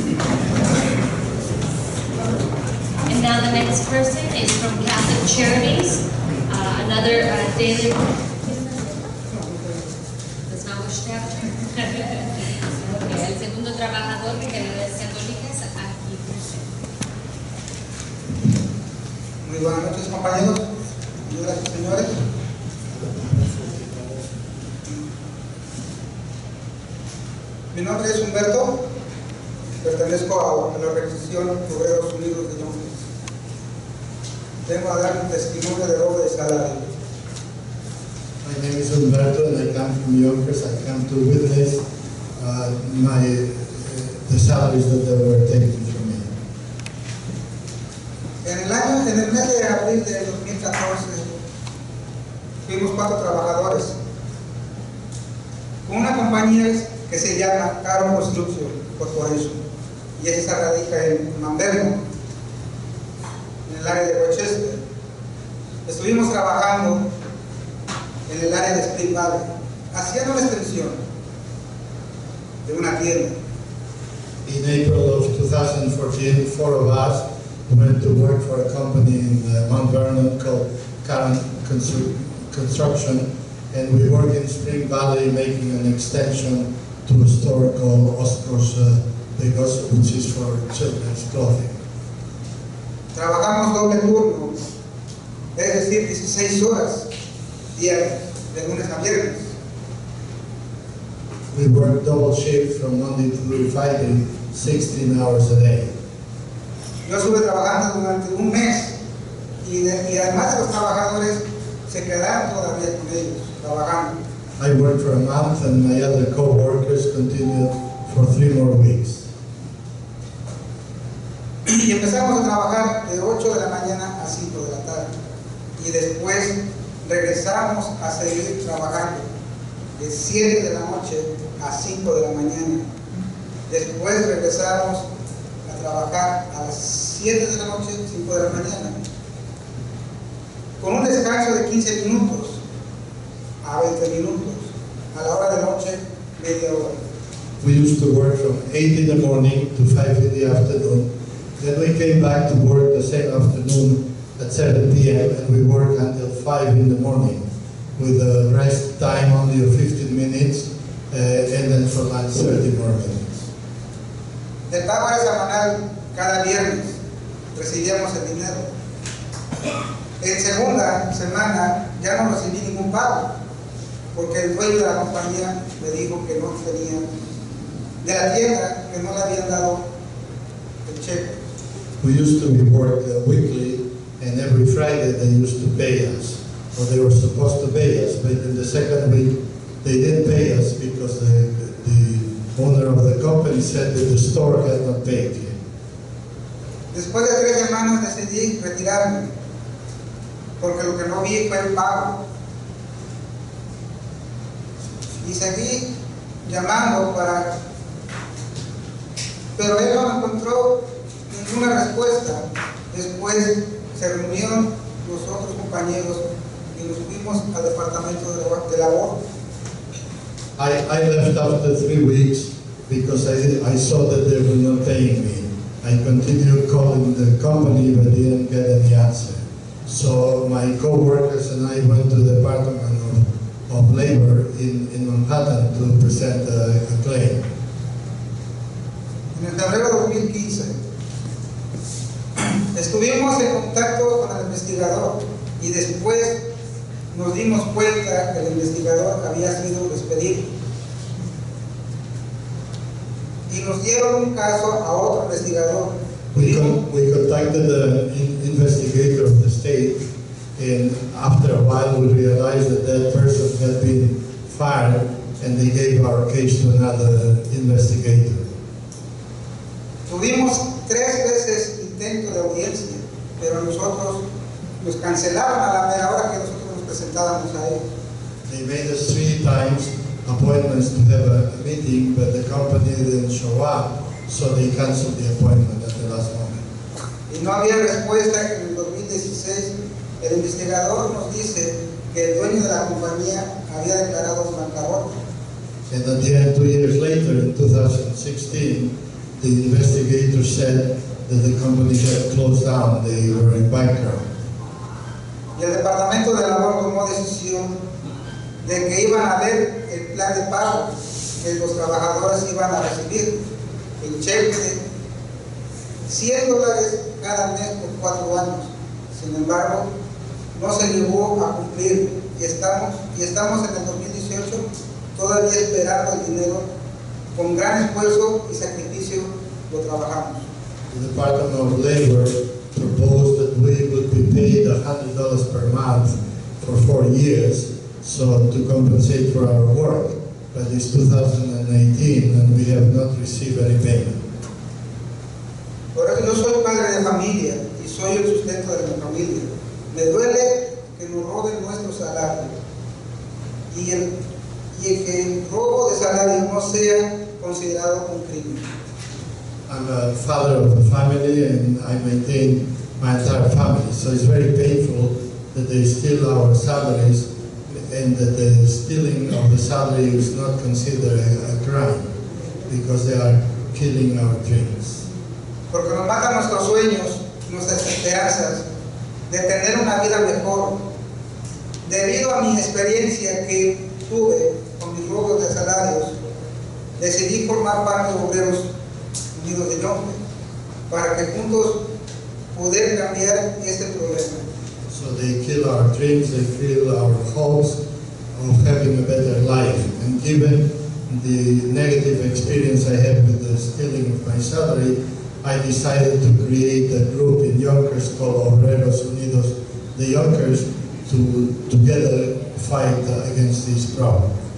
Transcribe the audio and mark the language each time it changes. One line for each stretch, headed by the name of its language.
English: And now the next person is from Catholic Charities, another daily. That's not which chapter.
Spanish: Okay, el segundo trabajador de Caridades Católicas aquí presente. Muy buenas noches, compañeros. Señoras y señores. Mi nombre es Humberto. Pertenezco a la organización Obreros Unidos de Yonkers. Vengo a dar un testimonio de robo de salario.
English: My name is Humberto and I come from Yonkers. I come to witness the salaries that they were taking from me.
Spanish: En el mes de abril del 2014 fuimos 4 trabajadores con una compañía que se llama Caro Construction Corporation y esa radica en Manverno, en el área de Rochester. Estuvimos trabajando en el área de Spring Valley, haciendo una extensión de una tienda.
English: In April of 2014, 4 of us went to work for a company in Mount Vernon called Current Construction, and we work in Spring Valley making an extension to a store called Hoscoy's, which is for children's clothing.
Spanish: Trabajamos doble turno, es decir, 16 horas diarias, de lunes a viernes.
English: We work double shift from Monday through Friday, 16 hours a day.
Spanish: Yo estuve trabajando durante un mes y además de los trabajadores se quedaron todavía con ellos, trabajando.
English: I worked for a month and my other co-workers continued for 3 more weeks.
Spanish: Y empezamos a trabajar de 8 de la mañana a 5 de la tarde. Y después regresamos a seguir trabajando de 7 de la noche a 5 de la mañana. Después regresamos a trabajar a las 7 de la noche, 5 de la mañana. Con un descanso de 15 minutos a 20 minutos. A la hora de noche, media hora.
English: We used to work from 8 in the morning to 5 in the afternoon. Then we came back to work the same afternoon at 7 p.m. and we work until 5 in the morning with a rest time only of 15 minutes and then for lunch 30 more minutes.
Spanish: De pago era semanal cada viernes recibíamos el dinero. En segunda semana ya no recibí ningún pago porque el dueño de la compañía me dijo que no tenía de la tienda, que no le habían dado el cheque.
English: We used to be work weekly, and every Friday they used to pay us, or they were supposed to pay us, but in the second week they didn't pay us because the owner of the company said that the store had not paid yet.
Spanish: Después de 3 semanas decidí retirarme, porque lo que no vi fue el pago. Y seguí llamando pero él no encontró ninguna respuesta. Después se reunieron los otros compañeros y nos fuimos al departamento de labor.
English: I left after 3 weeks because I saw that they were not paying me. I continued calling the company but didn't get any answer. So my co-workers and I went to the Department of Labor in Manhattan to present a claim.
Spanish: En el febrero de 2015 estuvimos en contacto con el investigador y después nos dimos cuenta que el investigador había sido despedido. Y nos dieron un caso a otro investigador.
English: We contacted the investigator of the state, and after a while we realized that that person had been fired, and they gave our case to another investigator.
Spanish: Tuvimos 3 veces intento de audiencia, pero nosotros nos cancelaron a la mera hora que nosotros nos presentábamos a ellos.
English: They made us 3 times appointments to have a meeting, but the company didn't show up, so they canceled the appointment at the last moment.
Spanish: Y no había respuesta. En el 2016 el investigador nos dice que el dueño de la compañía había declarado bancarrota.
English: And at the end, 2 years later, in 2016, the investigator said that the company had closed down, they were in bankrupt.
Spanish: Y el departamento de labor tomó decisión de que iban a ver el plan de pago que los trabajadores iban a recibir, el cheque de $100 cada mes por 4 años. Sin embargo, no se llegó a cumplir y estamos en el 2018 todavía esperando el dinero. Con gran esfuerzo y sacrificio lo trabajamos.
English: The Department of Labor proposed that we would be paid $100 per month for 4 years, so to compensate for our work. But it's 2018 and we have not received any payment.
Spanish: Por eso yo soy padre de familia y soy el sustento de mi familia. Me duele que nos roben nuestro salario y que el robo de salario no sea considerado un crimen.
English: I'm a father of a family and I maintain my entire family, so it's very painful that they steal our salaries and that the stealing of the salary is not considered a crime because they are killing our dreams.
Spanish: Porque nos matan nuestros sueños, nuestras esperanzas de tener una vida mejor. Debido a mi experiencia que tuve con mis robos de salarios, decidí formar parte de Obreros Unidos de Yonkers para que juntos poder cambiar este problema.
English: So they kill our dreams, they kill our hopes of having a better life. And given the negative experience I had with the stealing of my salary, I decided to create a group in Yonkers called Obreros Unidos de Yonkers to together fight against this problem.